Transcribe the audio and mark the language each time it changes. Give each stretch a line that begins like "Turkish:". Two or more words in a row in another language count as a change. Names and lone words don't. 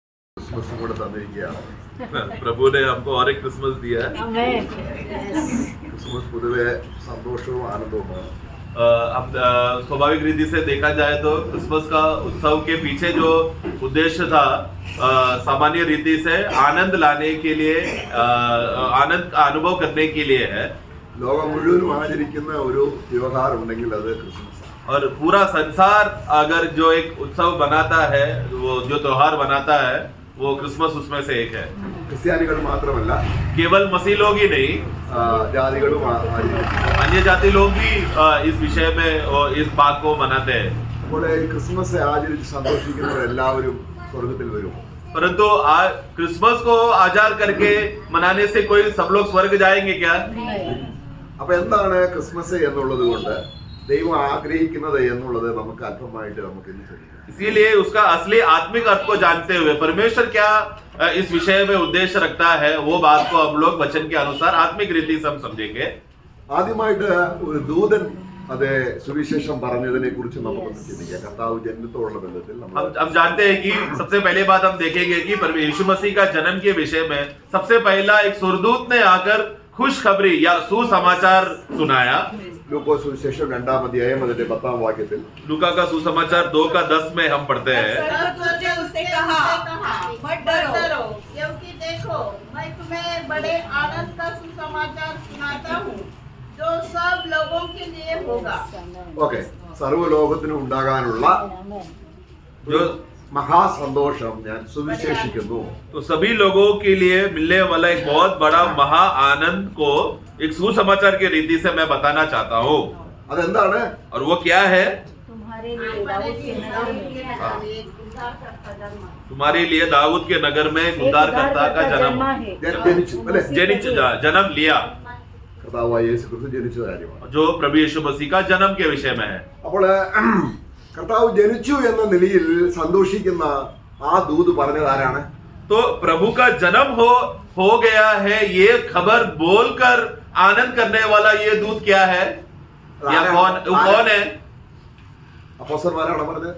Malayalam: क्रिसमस കൂടെ തന്നിരിക്കുകയാണ്.
Hindi: प्रभु ने हमको और एक क्रिसमस दिया है.
Malayalam: ക്രിസ്മസ് പൊതുവെ സന്തോഷവും ആനന്ദവുമാണ്.
Hindi: अब स्वाभाविक रीति से देखा जाए तो क्रिसमस का उत्सव के पीछे जो उद्देश्य था सामान्य रीति से आनंद लाने के लिए, आनंद का अनुभव करने के लिए है.
Malayalam: ലോകം മുഴുവനും ആചരിക്കുന്ന ഒരു വ്യവഹാരം ഉണ്ടെങ്കിൽ അത് ക്രിസ്മസ്.
Hindi: और पूरा संसार अगर जो एक उत्सव बनाता है, वो जो त्योहार बनाता है, वो क्रिसमस उसमें से एक है.
Malayalam: ക്രിസ്ത്യാനികൾ മാത്രമല്ല,
Hindi: केवल मसीह लोग ही नहीं,
Malayalam: ജാതികളും ആചരിക്കുന്നു.
Hindi: अन्य जाति लोग भी इस विषय में और इस बात को मनाते हैं.
Malayalam: അപ്പോൾ ഈ ക്രിസ്മസ് ആചരിച്ച് സന്തോഷിക്കുന്നവരെല്ലാവരും സ്വർഗത്തിൽ വരും.
Hindi: परंतु आज क्रिसमस को आजार करके मनाने से कोई सब लोग स्वर्ग जाएंगे क्या?
Malayalam: അപ്പൊ എന്താണ് ക്രിസ്മസ് എന്നുള്ളത് കൊണ്ട് ദൈവം ആഗ്രഹിക്കുന്നത് എന്നുള്ളത് നമുക്ക് അല്പമായിട്ട് നമുക്ക് ഇന്ന് ശ്രദ്ധിക്കാം.
Hindi: इसीलिए उसका असली आत्मिक अर्थ को जानते हुए परमेश्वर क्या इस विषय में उद्देश्य रखता है, वो बात को हम लोग वचन के अनुसार आत्मिक रीति से हम समझेंगे.
Malayalam: ആദ്യമായിട്ട് ഒരു ദൂതൻ അതെ സുവിശേഷം പറഞ്ഞതിനെ കുറിച്ച് നമുക്കൊന്ന് ചിന്തിക്കാം. കർത്താവ് ജന്മത്തോടുള്ള ബന്ധത്തിൽ
Hindi: हम जानते हैं कि सबसे पहले बात हम देखेंगे कि यीशु मसीह का जन्म के विषय में सबसे पहला एक सुरदूत ने आकर खुशखबरी या सुसमाचार सुनाया.
Malayalam: ലൂക്കോസ് സുവിശേഷം 2-ാം അധ്യായം അതിന്റെ 10-ാം വാക്യത്തിൽ
Hindi: लूका का सुसमाचार 2:10 में हम पढ़ते हैं. उससे कहा मत डरो, क्योंकि देखो मैं तुम्हें बड़े आनंद का सुसमाचार सुनाता हूँ जो सब लोगों के लिए होगा.
Malayalam: ഓക്കെ, സർവ്വലോകത്തിനും ഉണ്ടാകാനുള്ള
Hindi: जो
Malayalam: മഹാസന്തോഷം ഞാൻ സുവിശേഷിക്കുന്നു.
Hindi: तो सभी लोगों के लिए मिलने वाला एक बहुत बड़ा महा आनंद को एक सुसमाचार की रीति से मैं बताना चाहता हूँ.
Malayalam: അതെന്താണ്?
Hindi: और वो क्या है? तुम्हारे लिए दाऊद के नगर में एक उद्धारकर्ता जन्मा. तुम्हारे लिए दाऊद के नगर में एक उद्धारकर्ता का जन्म
Malayalam: ജനിച്ചു അല്ലെ?
Hindi: जन्म लिया,
Malayalam: കർത്താവായ യേശു ക്രിസ്തു ജനിച്ച കാര്യമാണ്.
Hindi: जो प्रभु यीशु मसीह का जन्म के विषय में है.
Malayalam: അപ്പോൾ കർത്താവ് ജനിച്ചു എന്ന നിലയിൽ സന്തോഷിക്കുന്ന ആ ദൂത് പറഞ്ഞത് ആരാണ്?
Hindi: तो प्रभु का जन्म हो गया है ये खबर बोलकर आनंद करने वाला ये दूत क्या है? या कौन है?
Malayalam: അപ്പോസ്തലന്മാരാണ് പറഞ്ഞത്?